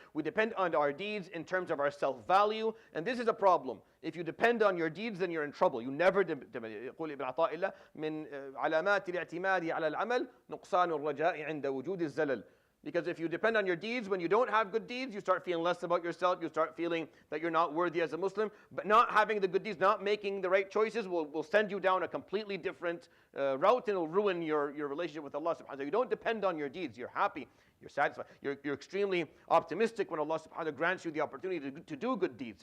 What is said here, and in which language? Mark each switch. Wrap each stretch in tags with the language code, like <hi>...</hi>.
<en>We depend on our deeds in terms of our self-value. And this is a problem. If you depend on your deeds, then you're in trouble. You never depend.</en> <ar>يقول ابن عطاء الله من علامات الاعتماد على العمل نقصان الرجاء عند وجود الزلل.</ar> <en>Because if you depend on your deeds, when you don't have good deeds, you start feeling less about yourself. You start feeling that you're not worthy as a Muslim. But not having the good deeds, not making the right choices will send you down a completely different route, and it'll ruin your relationship with Allah subhanahu wa ta'ala. You don't depend on your deeds. You're happy. You're satisfied. You're extremely optimistic when Allah subhanahu wa ta'ala grants you the opportunity to do good deeds.</en>